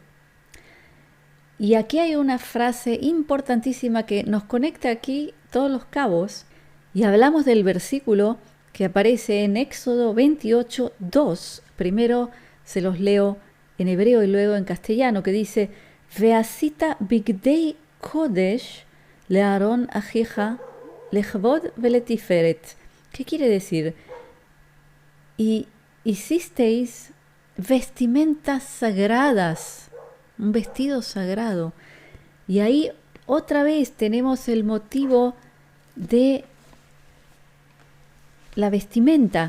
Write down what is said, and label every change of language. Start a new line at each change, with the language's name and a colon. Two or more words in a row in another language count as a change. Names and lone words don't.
Spanish: Y aquí hay una frase importantísima que nos conecta aquí todos los cabos, y hablamos del versículo que aparece en Éxodo 28, 2. Primero se los leo en hebreo y luego en castellano, que dice:
Hebrew: ועשית בגדי קדש לאהרן אחיך לכבוד ולתפארת.
Spanish: ¿Qué quiere decir? Y hicisteis vestimentas sagradas, un vestido sagrado. Y ahí otra vez tenemos el motivo de la vestimenta.